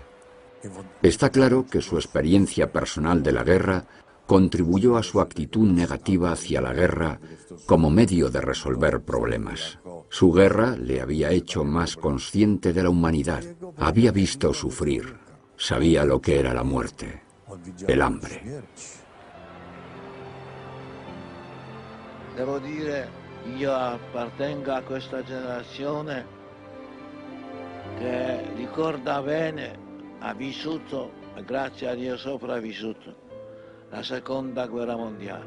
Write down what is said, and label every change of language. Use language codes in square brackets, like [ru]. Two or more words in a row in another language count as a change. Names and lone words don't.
[es] Está claro que su experiencia personal de la guerra contribuyó a su actitud negativa hacia la guerra como medio de resolver problemas. Su guerra le había hecho más consciente de la humanidad. Había visto sufrir. Sabía lo que era la muerte, el hambre. [it] Devo dire, io appartengo a questa generazione che ricorda bene, ha vissuto, e grazie a Dio sopravvissuto, la seconda guerra mondiale.